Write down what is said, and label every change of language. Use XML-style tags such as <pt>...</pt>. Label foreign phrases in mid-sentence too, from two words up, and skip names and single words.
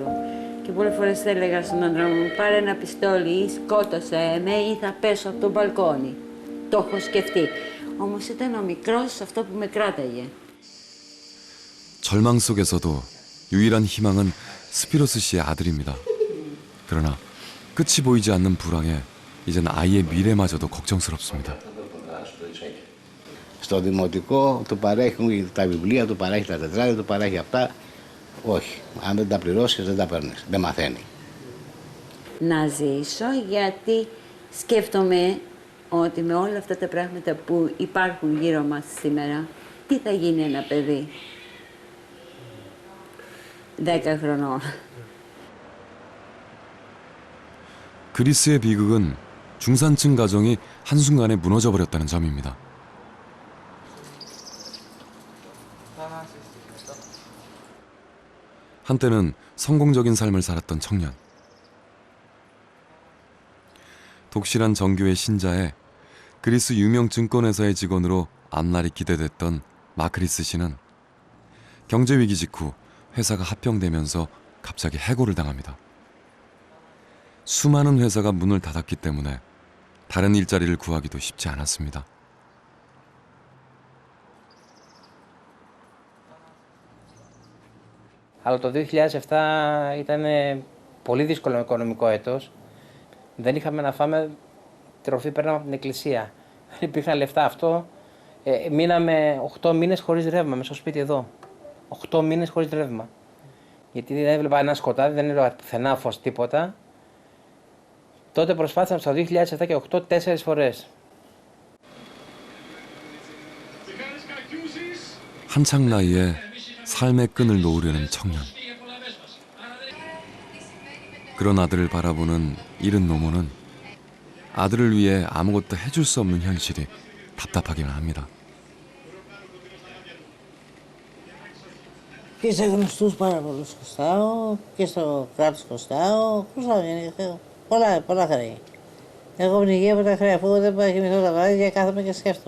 <el>Και πολλές φορές έλεγα στον άντρα μου, πάρε ένα πιστόλι ή σκότωσε με ή θα πέσω από το μπαλκόνι. Το έχω σκεφτεί. Όμως ήταν ο μικρός αυτό που με κράταγε.</el> <ko>절망 속에서도 유일한 희망은 스피로스 씨의 아들입니다. 그러나 끝이 보이지 않는 불황에 이젠 아이의 미래마저도 걱정스럽습니다.</ko> <el>Στο δημοτικό του παρέχουν τα βιβλία, του παρέχει τα τετράδια, του παρέχει αυτά. Όχι, αν δεν τα πληρώσεις δεν τα παίρνεις, δεν μαθαίνει. Να ζήσω γιατί σκέφτομαι ότι με όλα αυτά τα πράγματα που υπάρχουν γύρω μας σήμερα, τι θα γίνει ένα παιδί 10 χρονών.</el> <ko>그리스의 비극은 중산층 가정이 한순간에 무너져버렸다는 점입니다. 한때는 성공적인 삶을 살았던 청년. 독실한 정교의 신자에 그리스 유명 증권회사의 직원으로 앞날이 기대됐던 마크리스 씨는 경제위기 직후 회사가 합병되면서 갑자기 해고를 당합니다. 수많은 회사가 문을 닫았기 때문에 다른 일자리를 구하기도 쉽지 않았습니다.</ko> <el>Αλλά το 2007 ήταν πολύ δύσκολο οικονομικό έτος. Δεν είχαμε να φάμε, τροφή παίρναμε από την εκκλησία. Δεν υπήρχαν λεφτά αυτό. Μείναμε 8 μήνες χωρίς ρεύμα μέσα στο σπίτι εδώ. 8 μήνες χωρίς ρεύμα. γιατί δεν έβλεπα ένα σκοτάδι, δεν έβλεπα πουθενά φως, τίποτα. Τότε προσπάθησαμε στο 2007 και 2008 4 φορές.</el> <ko>한창 나이에 삶의 끈을 놓으려는 청년. 그런 아들을 바라보는 이른 노모는 아들을 위해 아무것도 해줄 수 없는 현실이 답답하기만 합니다.</ko> <el>Και σε γνωστούς πάρα πολλούς χρωστάω και στο κράτος χρωστάω γενικά πολλά χρέη. Εγώ πνιγεί από τα χρέη, αφού δεν πάω να κοιμηθώ τα βράδια, κάθομαι και σκέφτομαι.</el>